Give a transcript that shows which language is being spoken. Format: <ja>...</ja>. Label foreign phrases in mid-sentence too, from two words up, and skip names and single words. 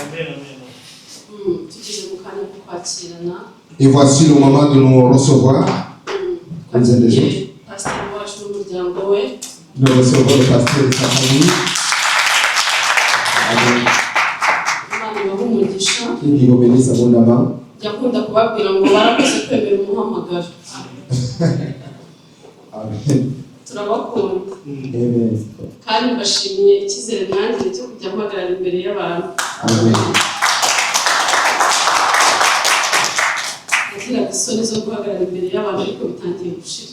<fr>Et voici le moment de nous recevoir. Nous recevons le pasteur de sa famille. Amen. Que Dieu vous bénisse abondamment. Amen. Amen.</fr> <rw>Kandi bashimiye ikizere nanjye cyo kujya guhagarara imbere y'abantu. Amen. Agira isoni zo guhagarara imbere y'abantu ariko bitangiye gushira.</rw>